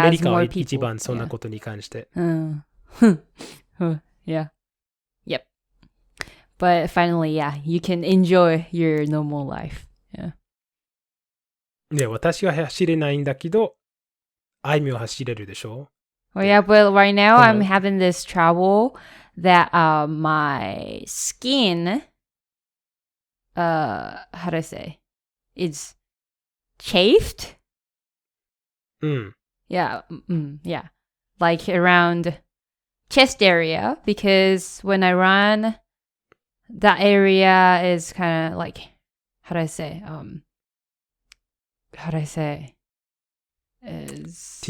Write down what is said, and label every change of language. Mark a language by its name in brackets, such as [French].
[Japanese] アメリカは一番そんなことに関して。 [English] Yeah. Yep. But finally, yeah, you can enjoy your normal life. Yeah. [Japanese] ね、私は走れないんだけど、あいみは走れるでしょ？ [English] Well, yeah, but right now I'm having this trouble that my skin, how do I say, is chafed. Yeah, yeah, like around chest area, because when I run, that area is kind of like, how do I say, is